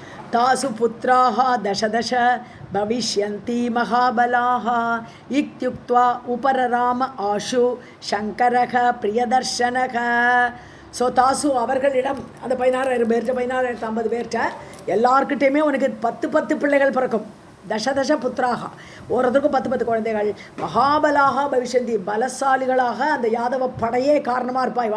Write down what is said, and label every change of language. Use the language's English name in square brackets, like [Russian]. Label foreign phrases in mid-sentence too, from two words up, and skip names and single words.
[Sanskrit] तासु पुत्राः दश दश भविष्यन्ति महाबलाः इत्युक्त्वा उपरराम आशु शङ्करः प्रियदर्शनः. [Tamil] ஸோ தாசு அவர்களிடம் அந்த 16,000 பேர்கிட்ட 16,050 பேர்கிட்ட எல்லார்கிட்டையுமே உனக்கு 10 பிள்ளைகள் பிறக்கும். [Sanskrit] दशदश पुत्राः [Tamil] ஒருத்தருக்கும் 10 குழந்தைகள். [Sanskrit] महाबलाः भविष्यन्ति [Tamil] பலசாலிகளாக அந்த யாதவ படையே காரணமாக இருப்பாய்.